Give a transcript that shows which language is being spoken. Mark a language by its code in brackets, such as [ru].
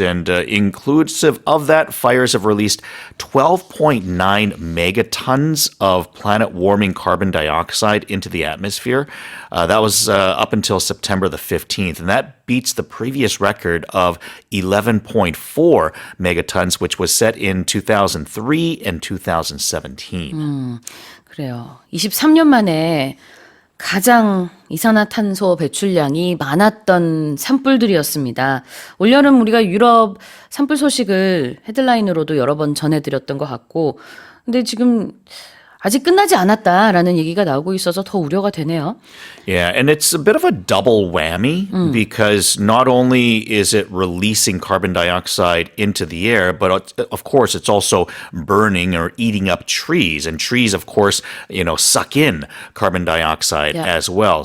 [en] And inclusive of that, fires have released 12.9 megatons of planet-warming carbon dioxide into the atmosphere. That was up until September the 15th. And that beats the previous record of 11.4 megatons, which was set in 2003 and 2017. [ko] 그래요. 23년 만에 가장 이산화탄소 배출량이 많았던 산불들이었습니다. 올여름 우리가 유럽 산불 소식을 헤드라인으로도 여러 번 전해드렸던 것 같고, 근데 지금 아직 끝나지 않았다라는 얘기가 나오고 있어서 더 우려가 되네요. [en] Yeah, and it's a bit of a double whammy because not only is it releasing carbon dioxide into the air, but of course it's also burning or eating up trees. And trees, of course, suck in carbon dioxide as well.